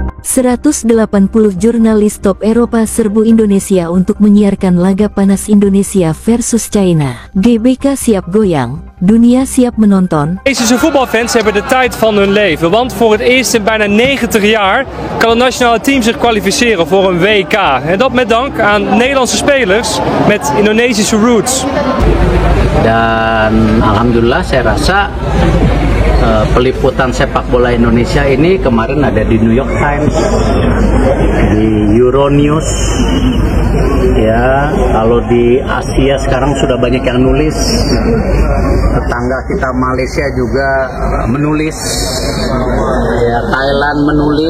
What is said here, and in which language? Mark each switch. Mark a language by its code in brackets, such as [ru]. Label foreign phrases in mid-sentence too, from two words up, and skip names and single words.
[id] 180 jurnalis top Eropa serbu Indonesia untuk menyiarkan laga panas Indonesia versus China. GBK siap goyang, dunia siap menonton. [nl] Indonesische voetbalfans hebben de tijd van hun leven, want voor het eerst in bijna 90 jaar kan het nationale team zich kwalificeren voor een WK. En dat met dank aan Nederlandse spelers met Indonesische roots. [id] Dan alhamdulillah saya rasa peliputan sepak bola Indonesia ini kemarin ada di New York Times, di Euronews, ya. Kalau di Asia sekarang sudah banyak yang nulis. Tetangga kita Malaysia juga menulis, ya, Thailand menulis.